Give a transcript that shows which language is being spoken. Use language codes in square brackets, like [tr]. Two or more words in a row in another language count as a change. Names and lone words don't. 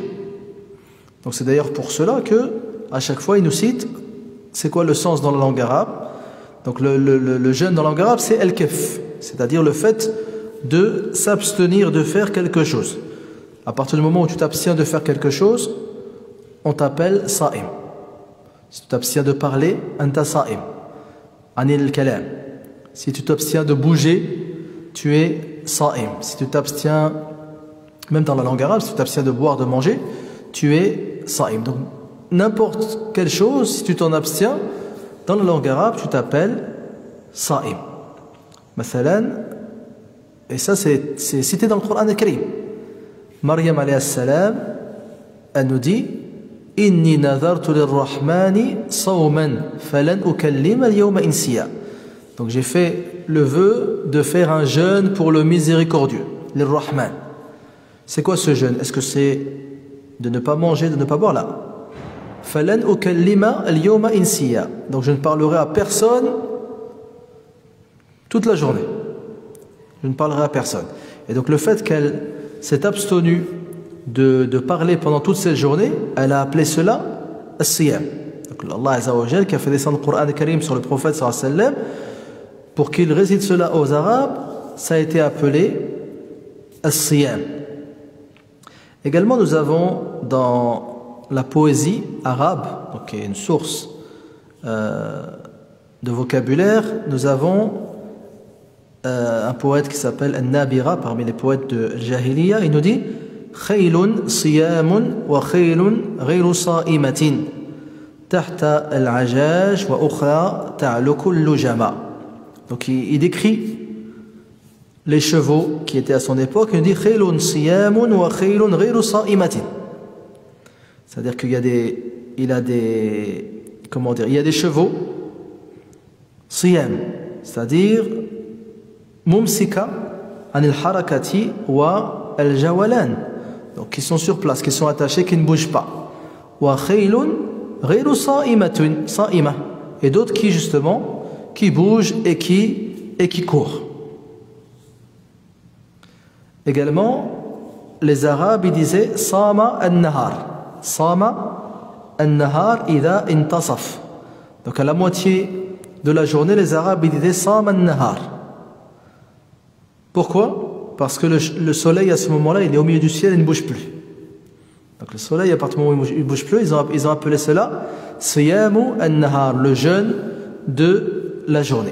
[fr] Donc c'est d'ailleurs pour cela que à chaque fois il nous cite c'est quoi le sens dans la langue arabe. Donc le jeûne dans la langue arabe c'est al-kaf, c'est-à-dire le fait de s'abstenir de faire quelque chose. À partir du moment où tu t'abstiens de faire quelque chose, on t'appelle sa'im. Si tu t'abstiens de parler, [ar] أنت صائم، عن الكلام. [fr] Si tu t'abstiens de bouger, tu es sa'im. Si tu t'abstiens, même dans la langue arabe, si tu t'abstiens de boire, de manger, tu es sa'im. Donc n'importe quelle chose, si tu t'en abstiens, dans la langue arabe, tu t'appelles sa'im. Mathalan, et ça c'est cité dans le Coran al-Karim. [ar] Maryam عليها السلام, [fr] elle nous dit [ar] إني نذرت للرحمن صوما فلن أكلم اليوم إنسيا. [fr] Donc j'ai fait le vœu de faire un jeûne pour le miséricordieux, lirrahman. C'est quoi ce jeûne? Est-ce que c'est de ne pas manger, de ne pas boire là. [ar] فلن أكلم اليوم إنسيا. [fr] Donc je ne parlerai à personne toute la journée. Je ne parlerai à personne. Et donc le fait qu'elle s'est abstenue de parler pendant toute cette journée, elle a appelé cela as-siyam. Donc [ar] الله عز وجل [fr] qui a fait descendre le Coran Karim sur le prophète [ar] صلى الله عليه وسلم [fr] pour qu'il récite cela aux Arabes, ça a été appelé as-siyam. Également nous avons dans la poésie arabe, donc qui est une source de vocabulaire, nous avons un poète qui s'appelle An-Nabira parmi les poètes de Jahiliya. Il nous dit [ar] خيل صيام وخيل غير صائمة تحت العجاج وأخرى تعلك اللجما. [fr] Donc il décrit les chevaux qui étaient à son époque. Il nous dit [ar] خيل صيام وخيل غير صائمة. [fr] C'est-à-dire qu'il y a des chevaux siyam, c'est-à-dire [ar] ممسكة عن الحركة والجولان, [fr] donc qui sont sur place, qui sont attachés, qui ne bougent pas. [ar] وخيل غير صائمة، صائمة, [fr] et d'autres qui justement qui bougent et qui courent. Également les Arabes ils disaient [ar] صام النهار. صام النهار إذا انتصف. [fr] Donc à la moitié de la journée les Arabes ils disaient [ar] صام النهار. [fr] Pourquoi? Parce que le soleil à ce moment-là il est au milieu du ciel et ne bouge plus. Donc le soleil à partir du moment où il ne bouge plus, ils ont appelé cela [ar] صيام النهار, [fr] le jeûne de la journée.